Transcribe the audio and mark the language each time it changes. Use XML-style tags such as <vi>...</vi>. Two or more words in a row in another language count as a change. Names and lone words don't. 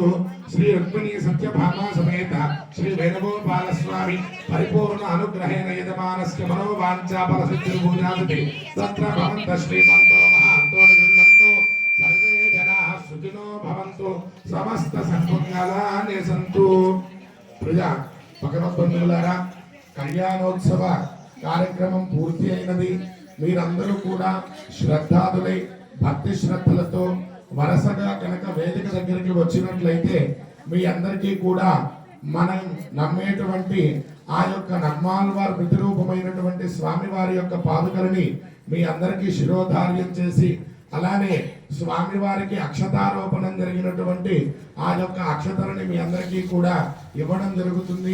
<sa>श्री रुक्मिणी सत्यभामा समेत श्री वेणुगोपाल स्वामी परिपूर्ण अनुग्रहेण यजमानस्य मनोवाञ्छा फलसिद्धिर्भूयाति तत्र भवन्तः श्रीमन्तो महान्तो निगृह्णन्तो सर्वे जनाः सुखिनो भवन्तु समस्त सन्मङ्गलानि सन्तु।</sa> <te>प्रजा పకనబంధువులారా కళ్యాణోత్సవ కార్యక్రమం పూర్తి అయినది। మీరందరూ కూడా శ్రద్ధాదులై భక్తి శ్రద్ధలతో వరసగా కనుక వేదిక దగ్గరికి వచ్చినట్లయితే మీ అందరికీ కూడా మనం నమ్మేటువంటి ఆ యొక్క నమ్మాల్వారి ప్రతిరూపమైనటువంటి స్వామివారి యొక్క పాదుకలని మీ అందరికీ శిరోధార్యం చేసి అలానే స్వామివారికి అక్షతారోపణం జరిగినటువంటి ఆ యొక్క అక్షతలని మీ అందరికీ కూడా ఇవ్వడం జరుగుతుంది।</te>